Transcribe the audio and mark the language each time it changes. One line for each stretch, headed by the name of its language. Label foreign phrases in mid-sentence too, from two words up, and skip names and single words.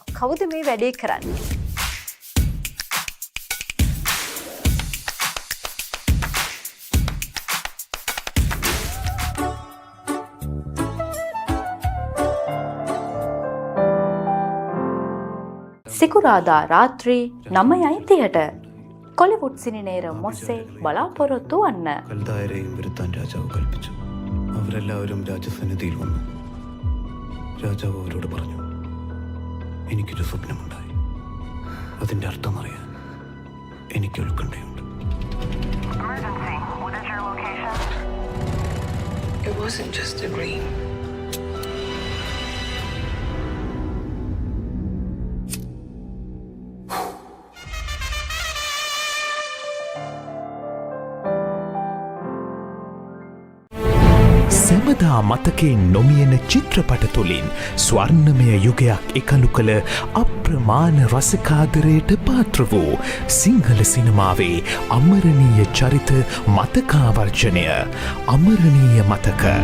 Sinhala: කවුද මේ වැඩේ කරන්නේ? සිකුරාදා රාත්‍රී 9:30ට කොලිවුඩ් സിനിനേരം മൊസ്സെ ബലാപൊറത്തു വന്ന്
Malayalam: കൽദായരെയും വരുത്താൻ രാജാവ് കൽപ്പിച്ചു. അവരെല്ലാവരും രാജസന്നിധിയിൽ വന്നു. രാജാവ് അവരോട് പറഞ്ഞു, എനിക്കൊരു സ്വപ്നമുണ്ടായി. അതിന്റെ അർത്ഥം അറിയാൻ എനിക്ക് ഉത്കണ്ഠയുണ്ട്.
English: It wasn't just a dream.
Sinhala: සැමදා මතකේ නොමියෙන චිත්‍රපට තුළින් ස්වර්ණමය යුගයක් එකලු කළ අප්‍රමාණ රසකාදරයට පාත්‍ර වූ සිංහල සිනමාවේ අමරණීය චරිත මතකාවර්ජනය අමරණීය මතක.